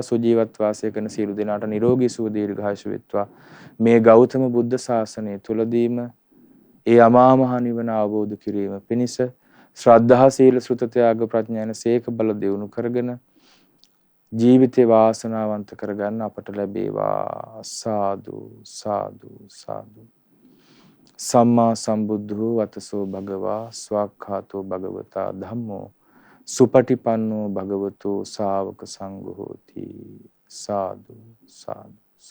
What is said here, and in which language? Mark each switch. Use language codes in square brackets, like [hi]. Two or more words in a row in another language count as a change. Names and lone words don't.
[si] සුජීවත් වාසය කරන සියලු දෙනාට නිරෝගී සුව දීර්ඝායුෂ වෙත්වා. මේ ගෞතම බුද්ධ ශාසනය තුලදීම ඒ අමා මහ නිවන අවබෝධ කිරීම පිණිස ශ්‍රද්ධා සීල සෘත ත්‍යාග ප්‍රඥාන සේක බල දියුණු කරගෙන ජීවිතේ වාසනාවන්ත කරගන්න අපට ලැබේවා. සාදු සාදු සාදු. [pi] සම්මා සම්බුද්ධෝ වතසෝ භගවා ස්වාක්ඛාතෝ භගවතා ධම්මෝ සුපටිපන්නෝ භගවතෝ ශා วก සංඝෝ ති. [si] සාදු සාදු.